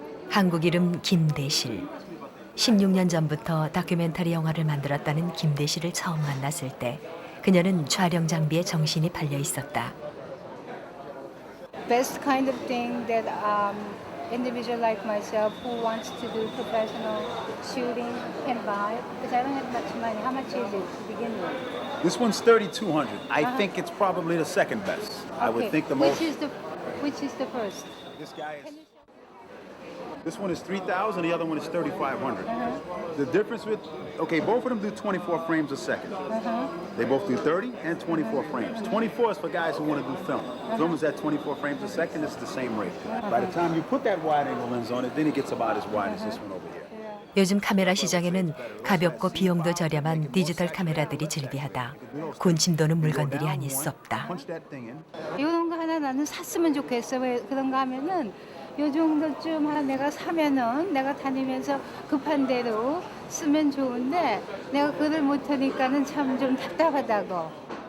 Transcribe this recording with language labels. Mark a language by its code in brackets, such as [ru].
[ko] 한국 이름 김대실. 16년 전부터 다큐멘터리 영화를 만들었다는 김대실을 처음 만났을 때 그녀는 촬영 장비에 정신이 팔려 있었다. [en] Best kind of thing that individual like myself who wants to do professional shooting can buy because I don't have much money. How much is it to begin with? This one's 3,200. I think it's probably the second best. I would think the most. Which is the first? This guy is. This one is 3,000. The other one is 3,500. The difference with both of them do 24 frames a second. They both do 30 and 24 frames. 24 is for guys who want to do film. Film is at 24 frames a second. It's the same rate. By the time you put that wide-angle lens on it, then it gets about as wide as this one over here. [ko] 요즘 카메라 시장에는 가볍고 비용도 저렴한 디지털 카메라들이 즐비하다. 군침 도는 물건들이 아닐 수 없다. 이런 거 하나 나는 샀으면 좋겠어. 왜 그런가 하면은 요 정도쯤 하나 내가 사면은 내가 다니면서 급한 대로 쓰면 좋은데 내가 그걸 못하니까는 참 좀 답답하다고.